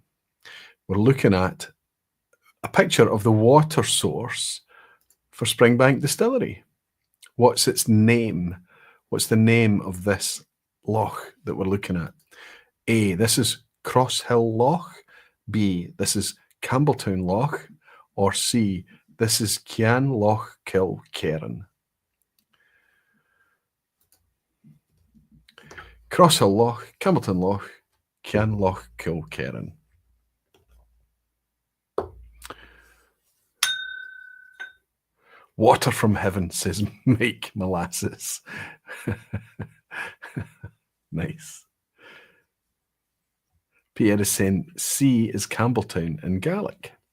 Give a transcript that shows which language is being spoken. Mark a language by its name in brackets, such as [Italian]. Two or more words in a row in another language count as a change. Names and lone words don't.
[English] We're looking at a picture of the water source for Springbank Distillery. What's its name? What's the name of this loch that we're looking at? A, this is Crosshill Loch. B, this is Campbelltown Loch. Or C, this is Cian Loch Kilkerran. Crosshill Loch, Campbelltown Loch, Cian Loch Kilkerran. Water from heaven, says Mike Molasses. Nice. Pierre is saying C is Campbelltown in Gaelic.